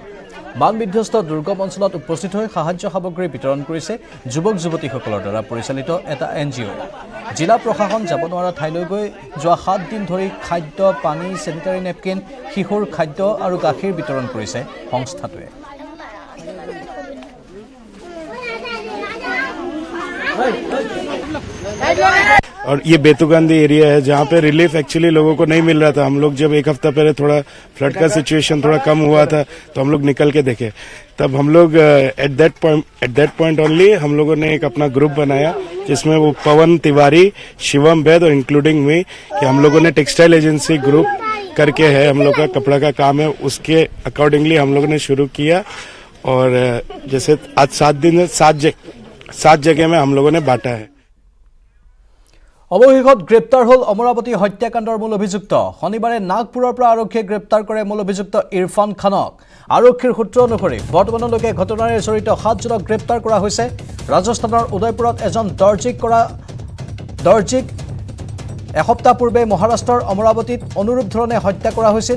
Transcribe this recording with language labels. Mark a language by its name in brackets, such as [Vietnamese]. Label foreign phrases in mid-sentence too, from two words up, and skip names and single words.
[Assamese] বান বিধ্বস্ত দুৰ্গম অঞ্চলত উপস্থিত হৈ সাহায্য সামগ্ৰী বিতৰণ কৰিছে যুৱক যুৱতীসকলৰ দ্বাৰা পৰিচালিত এটা NGO। জিলা প্ৰশাসন যাব নোৱাৰা ঠাইলৈ গৈ যোৱা 7 দিন ধৰি খাদ্য, পানী, [English] sanitary napkin, [Assamese] শিশুৰ খাদ্য আৰু গাখীৰ বিতৰণ কৰিছে সংস্থাটোৱে। [Hindi] और ये बेतुगांधी एरिया है जहाँ पे रिलीफ एक्चुअली लोगों को नहीं मिल रहा था। हम लोग जब एक हफ्ता पहले थोड़ा फ्लड का सिचुएशन थोड़ा कम हुआ था तो हम लोग निकल के देखे। तब हम लोग [English] at that point only [Hindi] हम लोगों ने एक अपना ग्रुप बनाया जिसमें वो पवन तिवारी, शिवम वैद और [English] including me [Hindi] कि हम लोगों ने टेक्सटाइल एजेंसी ग्रुप करके है, हम लोग का कपड़ा का काम है, उसके अकॉर्डिंगली हम लोगों ने शुरू किया। और जैसे आज 7 जगह में हम लोगों ने बांटा है। [Assamese] অৱশেষত গ্ৰেপ্তাৰ হ'ল অমৰাৱতী হত্যাকাণ্ডৰ মূল অভিযুক্ত। শনিবাৰে নাগপুৰৰ পৰা আৰক্ষীয়ে গ্ৰেপ্তাৰ কৰে মূল অভিযুক্ত ইৰফান খানক। আৰক্ষীৰ সূত্ৰ অনুসৰি বৰ্তমানলৈকে ঘটনাৰে জড়িত 7জনক গ্ৰেপ্তাৰ কৰা হৈছে। ৰাজস্থানৰ উদয়পুৰত এজন দৰ্জীক এসপ্তাহ পূৰ্বে মহাৰাষ্ট্ৰৰ অমৰাৱতীত অনুৰূপ ধৰণে হত্যা কৰা হৈছিল।